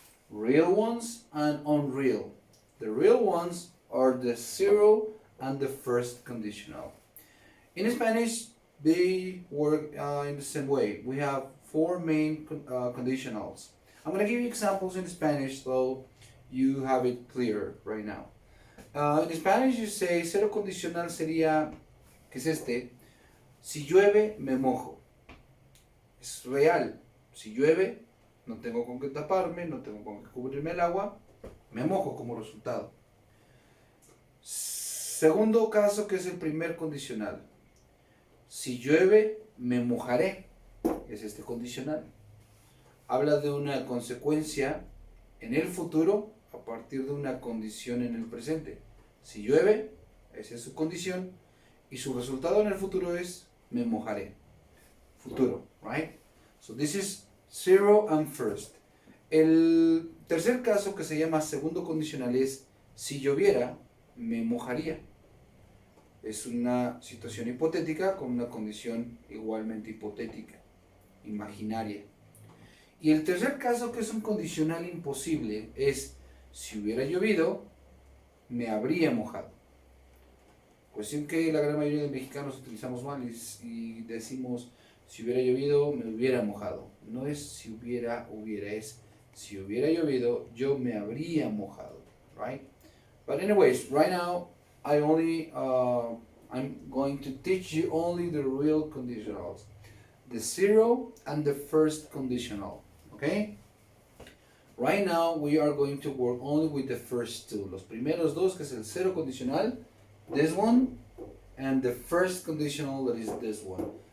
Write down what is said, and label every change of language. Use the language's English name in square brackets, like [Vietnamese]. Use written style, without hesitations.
[English] Real ones and unreal. The real ones are the zero and the first conditional. In Spanish, they work in the same way. We have four main conditionals. I'm going to give you examples in Spanish so you have it clear right now. In Spanish, you say [Spanish] cero condicional sería, que es este, si llueve, me mojo. Es real. Si llueve, no tengo con qué taparme, no tengo con qué cubrirme el agua, me mojo como resultado. Segundo caso, que es el primer condicional. Si llueve, me mojaré. Es este condicional. Habla de una consecuencia en el futuro a partir de una condición en el presente. Si llueve, esa es su condición, y su resultado en el futuro es me mojaré. Futuro, right? [English] So this is zero and first. [Spanish] El tercer caso, que se llama segundo condicional, es si lloviera, me mojaría. Es una situación hipotética con una condición igualmente hipotética, imaginaria. Y el tercer caso, que es un condicional imposible, es si hubiera llovido, me habría mojado. Cuestión que la gran mayoría de mexicanos utilizamos mal y decimos si hubiera llovido, me hubiera mojado. No es si hubiera, es si hubiera llovido, yo me habría mojado, right? [English] But anyways, right now, I'm going to teach you only the real conditionals. The zero and the first conditional, okay? Right now, we are going to work only with the first two. [Spanish] Los primeros dos, que es el cero condicional, [English] this one, and the first conditional, that is this one.